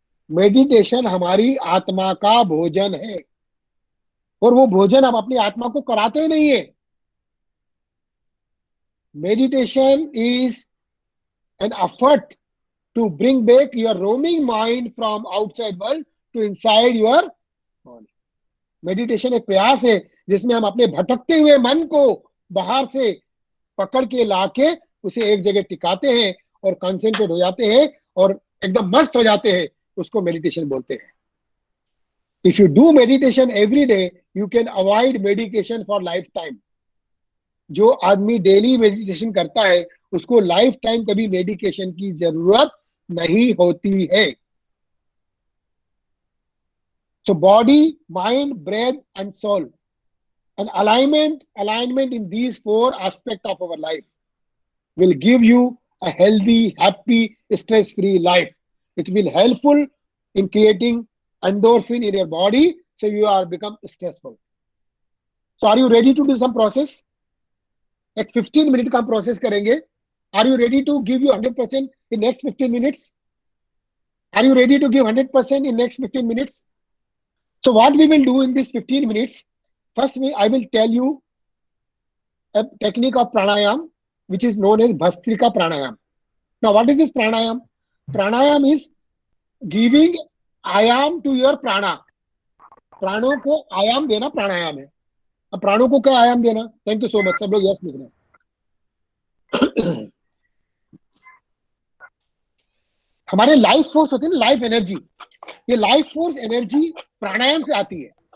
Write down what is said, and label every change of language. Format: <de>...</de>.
<hi>Meditation हमारी आत्मा का भोजन है, और वो भोजन हम अपनी आत्मा को कराते ही नहीं है.</hi> <en>Meditation is an effort to bring back your roaming mind from outside world to inside your body.</en> <hi>Meditation एक प्रयास है जिसमें हम अपने भटकते हुए मन को बाहर से पकड़ के लाके उसे एक जगह टिकाते हैं और कंसंट्रेट हो जाते हैं और एकदम मस्त हो जाते हैं. उसको मेडिटेशन बोलते हैं.</hi> <en>If you do meditation every day, you can avoid medication for life time.</en> <hi>जो आदमी डेली मेडिटेशन करता है उसको लाइफ टाइम कभी मेडिकेशन की जरूरत नहीं होती है.</hi> <en>So body, mind, breath and soul. And alignment in these four aspects of our life will give you a healthy, happy, stress-free life. It will helpful in creating endorphin in your body, so you are become stressful. So are you ready to do some process?</en> <hi>एक 15 minute का process करेंगे.</hi> <en>Are you ready to give you 100% in next 15 minutes? Are you ready to give 100% in next 15 minutes? So what we will do in this 15 minutes, first I will tell you a technique of pranayam which is known as Bhastrika pranayam. Now what is this pranayam? Pranayam is giving ayam to your prana.</en> <hi>प्राणों को आयाम देना प्राणायाम है. अब प्राणों को क्या आयाम देना?</hi> <en>Thank you so much.</en> <hi>सब लोग यस लिख रहे हैं. हमारे लाइफ फोर्स होती है ना, लाइफ एनर्जी. ये लाइफ फोर्स एनर्जी प्राणायाम से आती है.</hi>